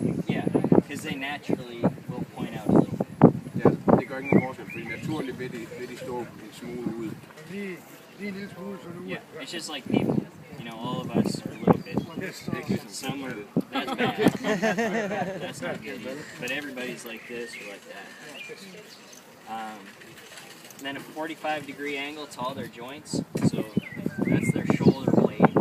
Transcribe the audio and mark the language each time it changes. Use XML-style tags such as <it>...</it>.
<en>Yeah, because they naturally will point out a little bit.</en> <da>Ja, det gør ikke nogen forskel, fordi naturligt vil de stå en smule ud. Lige en lille smule, så du...</da> <en>Yeah, it's just like people. You know, all of us are a little bit. Some are, that's bad. That's not good either. But everybody's like this or like that. Then a 45-degree angle to all their joints. So that's their shoulder blade.</en>